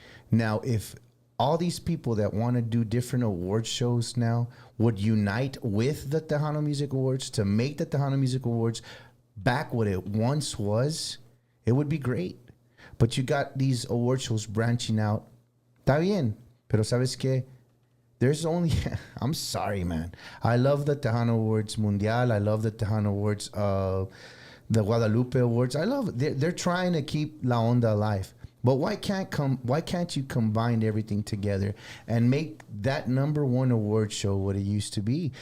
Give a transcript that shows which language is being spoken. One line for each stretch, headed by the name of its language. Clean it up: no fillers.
English: Now, if all these people that want to do different award shows now would unite with the Tejano Music Awards to make the Tejano Music Awards back what it once was, it would be great. But you got these award shows branching out.
Spanish: Está bien, pero ¿sabes qué?
English: There's only, I'm sorry, man. I love the Tejano Awards Mundial. I love the Tejano Awards, the Guadalupe Awards. I love it. They're trying to keep La Onda alive. But why can't you combine everything together and make that #1 award show what it used to be?